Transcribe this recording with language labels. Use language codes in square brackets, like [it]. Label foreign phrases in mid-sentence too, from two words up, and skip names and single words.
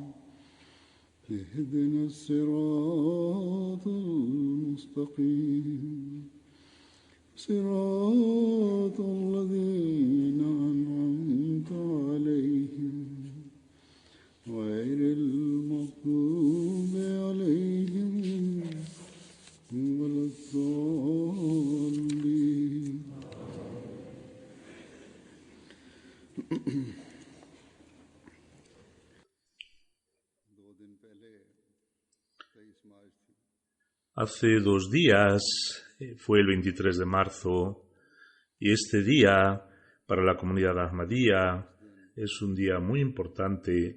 [ar] اهدنا الصراط المستقيم صراط الذين أنعمت عليهم غير المغضوب عليهم ولا الضالين. [es] Hace 2 días fue el 23 de marzo y este día para la comunidad Ahmadía es un día muy importante.